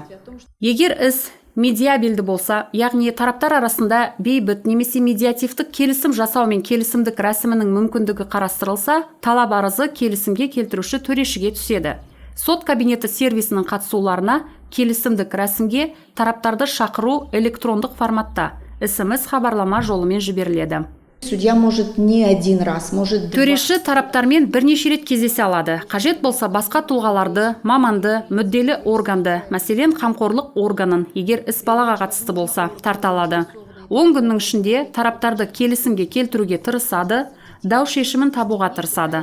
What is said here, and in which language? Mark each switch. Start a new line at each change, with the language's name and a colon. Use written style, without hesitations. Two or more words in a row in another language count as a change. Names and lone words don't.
Kazakh: Егер іс медиабелді болса, яғни тараптар арасында бейбіт немесе медиативтік келісім жасау мен келісімдік рәсімінің мүмкіндігі қарастырылса, талап арызы келісімге келтіруші төрешіге түседі. Сот кабинеті сервисінің қатысуларына келісімдік рәсімге тараптарды шақыру электрондық форматта SMS хабарлама жолымен жіберіледі.
Russian: Судья может не один раз, может два.
Kazakh: Төреші тараптармен бірнеше рет кездесе алады. Қажет болса басқа тұлғаларды, маманды, мүдделі органды, мәселен қамқорлық органын, егер іс балаға қатысты болса, тарта алады. 10 күннің ішінде тараптарды келісімге келтіруге тырысады, дау шешімін табуға тырысады.